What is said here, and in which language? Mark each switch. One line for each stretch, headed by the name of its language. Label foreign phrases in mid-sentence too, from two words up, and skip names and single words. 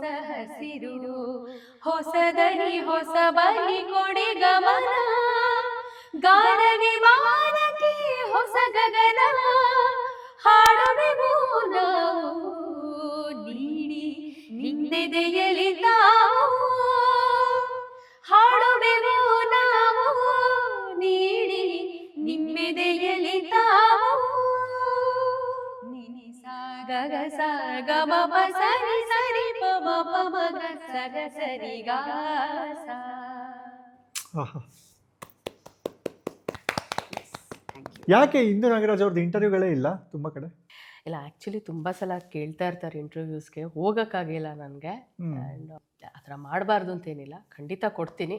Kannada: ಹಸಿರು, ಹೊಸ ದನಿ ಹೊಸ ಬಲಿ ಕೊಡಿ ಗಮನ, ಗಾನ ವಿಮಾನಕ್ಕೆ ಹೊಸ ಗಗನ, ಹಾಡುವೆವು ನಾವು ನೀಡಿ ನಿನ್ನೆದೆಯಲಿ ತಾವು, ಹಾಡುವೆವು ನಾವು ನೀಡಿ ನಿಮ್ಮೆದೆಯಲಿ ತಾವು. ನಿನಿ ಸ ಗ ಗ ಸ ಗ ಮ ಪ ಸರಿ ಸರಿ ಪ ಮ ಪ ಮ ಗ ಸ ಗ ಸರಿ ಗ ಸ. ಯಾಕೆ ಇಂದು ನಾಗರಾಜ್ ಅವ್ರದ್ದು ಇಂಟರ್ವ್ಯೂಗಳೇ ಇಲ್ಲ ತುಂಬಾ ಕಡೆ? ಇಲ್ಲ, ಆ್ಯಕ್ಚುಲಿ ತುಂಬ ಸಲ ಕೇಳ್ತಾ ಇರ್ತಾರೆ ಇಂಟರ್ವ್ಯೂಸ್ಗೆ, ಹೋಗೋಕ್ಕಾಗಿಲ್ಲ ನನಗೆ. ಆ್ಯಂಡ್ ಆ ಥರ ಮಾಡಬಾರ್ದು ಅಂತೇನಿಲ್ಲ, ಖಂಡಿತ ಕೊಡ್ತೀನಿ.